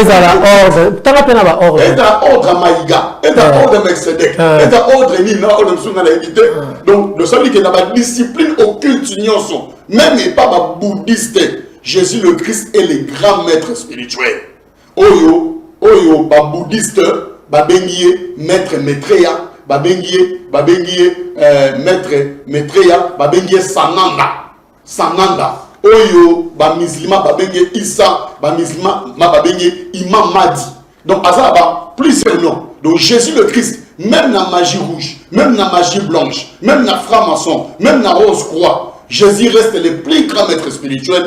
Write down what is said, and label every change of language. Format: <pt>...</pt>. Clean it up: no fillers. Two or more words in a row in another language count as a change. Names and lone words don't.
<fr>Et dans l'ordre maïga, et dans l'ordre Mercedes, et dans l'ordre Nina, donc, nous savons que dans la discipline occulte, même pas bouddhiste, Jésus le Christ est le grand maître spirituel.</fr> <ln>Oyo, bouddhiste, babengiye, maître maîtreya, babengiye, maître maîtreya, babengiye sananda. Oyo, musulman, babengiye Issa, musulman, babengiye Imam Mahdi.</ln> <fr>Donc, ça plusieurs noms. Donc, Jésus le Christ, même dans la magie rouge, même dans la magie blanche, même dans la franc-maçon, même dans la rose-croix, Jésus reste le plus grand maître spirituel.</fr>